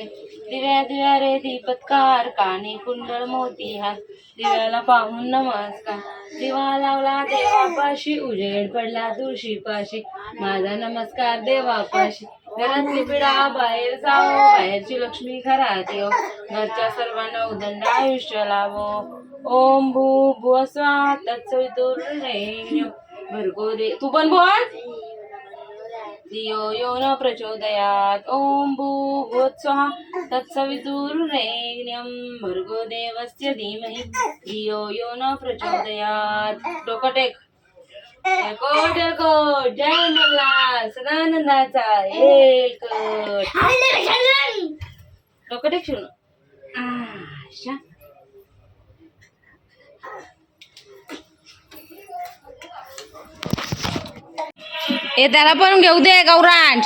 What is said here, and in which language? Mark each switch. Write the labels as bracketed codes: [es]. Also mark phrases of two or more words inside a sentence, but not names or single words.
[mr] दिव्या दिव्या रे दीपत्कार काने कुंडळ मोती हात दिव्याला पाहून नमस्कार. दिवा लावला देवापाशी उजेड पडला तुळशीपाशी माझा नमस्कार देवापाशी. घरातली पिढा बाहेर जावो बाहेरची लक्ष्मी घरात येऊ घरच्या सर्वांना उदंड आयुष्य लाभो. [sa] ओम भूर्भुवः स्वः तत्सवितुर्वरेण्यं भर्गो दे [mr] तू पण बोल. [sa] धियो यो न प्रचोदयात्. ओम भूर्भुवः स्वः तत्सवितुर्वरेण्यं भर्गो देवस्य धीमहि धियो यो न प्रचोदयात्. [mr] डोकं टेक. कोट जय मल्हार सदानंदाचा एलकट. डोकं टेक शिवून. ए त्याला पण घेऊ दे गौरांश.